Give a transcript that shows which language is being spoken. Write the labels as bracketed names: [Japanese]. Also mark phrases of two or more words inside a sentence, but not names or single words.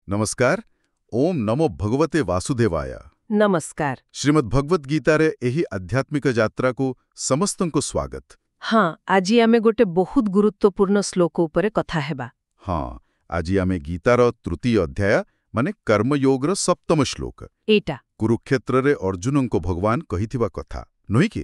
[Sanskrit] नमस्कार। ओम नमो भगवते वासुदेवाय। [Odia] नमस्कार। ଶ୍ରୀମଦ୍ ଭଗବତ ଗୀତାରେ ଏହି ଆଧ୍ୟାତ୍ମିକ ଯାତ୍ରାକୁ ସମସ୍ତଙ୍କୁ ସ୍ୱାଗତ। ହଁ, ଆଜି ଆମେ ଗୋଟେ ବହୁତ ଗୁରୁତ୍ୱପୂର୍ଣ୍ଣ ଶ୍ଲୋକ ଉପରେ କଥା ହେବା। ହଁ, ଆଜି ଆମେ ଗୀତାର ତୃତୀୟ ଅଧ୍ୟାୟ ମାନେ କର୍ମଯୋଗର ସପ୍ତମ ଶ୍ଲୋକ। ଏଇଟା କୁରୁକ୍ଷେତ୍ରରେ ଅର୍ଜୁନଙ୍କୁ ଭଗବାନ କହିଥିବା କଥା ନୁହେଁ କି?